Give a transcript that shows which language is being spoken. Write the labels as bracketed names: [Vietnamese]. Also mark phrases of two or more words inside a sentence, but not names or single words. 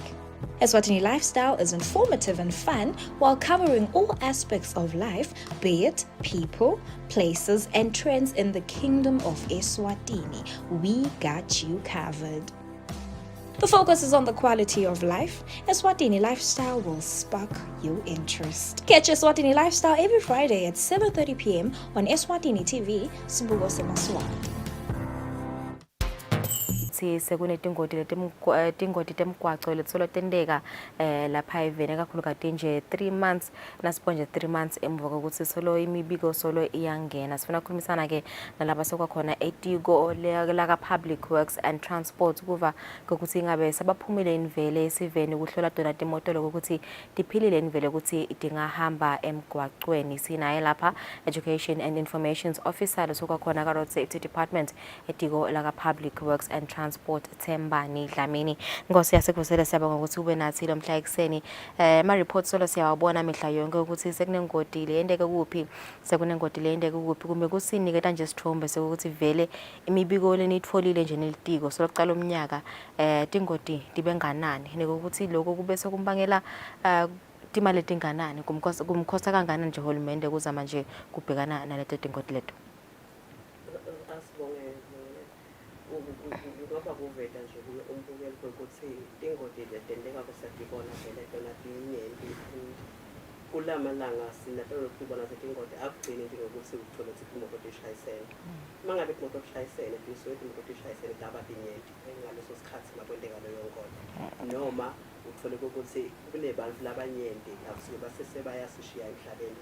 [English] Eswatini Lifestyle is informative and fun while covering all aspects of life, be it people, places, and trends in the kingdom of Eswatini. We got you covered. The focus is on the quality of life. Eswatini Lifestyle will spark your interest. Catch Eswatini Lifestyle every Friday at 7:30 p.m. on Eswatini TV, Sibugo Semaswati. [Swati] Sekunetingoti temgwaco letsola tendeka lapha evene kakhulukati nje 3 months nasibonje 3 months emva kokuthi solo imibiko solo iyangena sifuna ukukhulumisana ke nalaba sokwakhona etiko laka public works and transport kuva ukuthi ngabe sabaphumile invele esiveni ukuhlola dona timotolo ukuthi diphilile invele ukuthi idingahamba emgwacweni sinaye lapha [English] education and information officer [Swati] sokwakhona ka [English] road safety department [Swati] etiko laka public works and transport Thembani Dlamini. Ngosi yasekusele siyabonga ukuthi ube nathi lo mhla ekseni ma reports solo siyawabona mihla yonke ukuthi sekunengoti le endeke kuphi sekunengoti le endeke kuphi kumbe kusinike kanje sithombe sekuthi vele imibiko lenitfolile nje nelitiko solokucala umnyaka tingoti dibenganani nekuthi lokho kube sekumbangela timali tinganani kumkhosa kanganani nje hulumende kuzama nje kubhekana naleto tingoti leto. Ngoba kuvela nje kuye umbukeli ukuthi ingodi letendeka kusatibona vele tona tinyenti kulamalanga sinatolo kubona ukuthi ingodi akugcini nje ngokuthi uthole ukuthi imoto ishayisene mangabe imoto ishayisene bisuke imoto ishayisene daba tinyenti ngaleso sikhathi makwendeka leyo ngodi noma uthole ukuthi kunebantu labanyenti akusuke basese bayasishiya emhlabeni